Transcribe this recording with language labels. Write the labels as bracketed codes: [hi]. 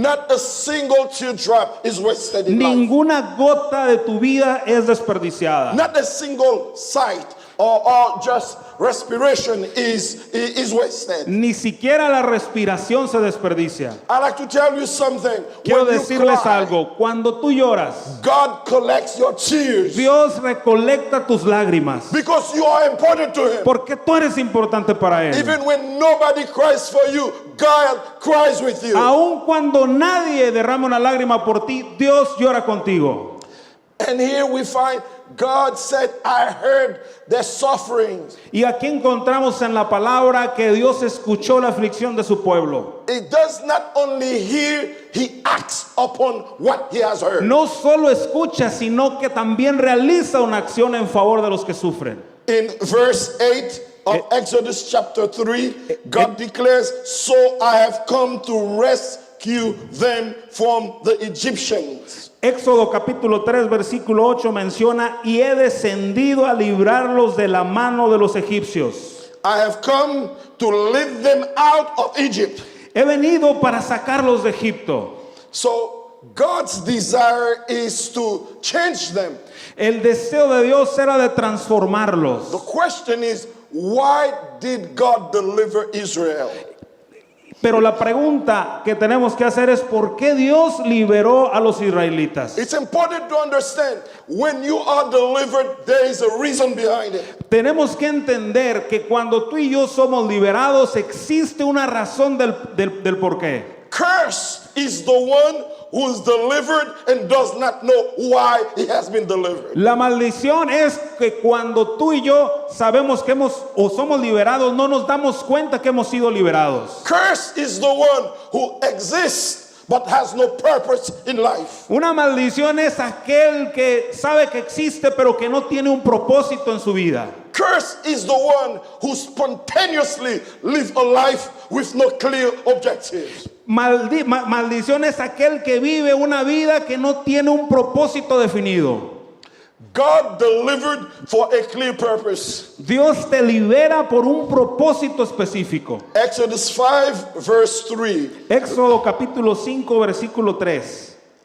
[en] Not a single teardrop is wasted in life. [es] Ninguna gota de tu vida es desperdiciada. [en] Not a single sight or just respiration is wasted. [es] Ni siquiera la respiración se desperdicia. [en] I'd like to tell you something. [es] Quiero [en] When you [es] decirles [en] cry, [es] algo. Cuando tú lloras, [en] God collects your tears [es] Dios recolecta tus lágrimas [en] because you are important to Him. [es] porque tú eres importante para Él. [en] Even when nobody cries for you, God cries with you. [es] Aun cuando nadie derrama una lágrima por ti, Dios llora contigo. [en] And here we find God said, I heard their sufferings. [es] Y aquí encontramos en la palabra que Dios escuchó la aflicción de su pueblo. [en] It does not only hear, He acts upon what He has heard. [es] No solo escucha, sino que también realiza una acción en favor de los que sufren. [en] In verse 8 of Exodus chapter 3, God declares, so I have come to rescue them from the Egyptians. [es] Éxodo capítulo 3 versículo 8 menciona, y he descendido a librarlos de la mano de los egipcios. [en] I have come to lead them out of Egypt. [es] He venido para sacarlos de Egipto. [en] So God's desire is to change them. [es] El deseo de Dios era de transformarlos. [en] The question is, why did God deliver Israel? [es] Pero la pregunta que tenemos que hacer es ¿por qué Dios liberó a los israelitas? [en] It's important to understand, when you are delivered, there is a reason behind it. [es] Tenemos que entender que cuando tú y yo somos liberados existe una razón del por qué. [en] Cursed is the one who is delivered and does not know why he has been delivered. [es] La maldición es que cuando tú y yo sabemos que somos liberados, no nos damos cuenta que hemos sido liberados. [en] Cursed is the one who exists but has no purpose in life. [es] Una maldición es aquel que sabe que existe pero que no tiene un propósito en su vida. [en] Cursed is the one who spontaneously lives a life with no clear objectives. [es] Maldición es aquel que vive una vida que no tiene un propósito definido. [en] God delivered for a clear purpose. [es] Dios te libera por un propósito específico. [en] Exodus 5 verse 3. [es] Éxodo capítulo 5 versículo 3.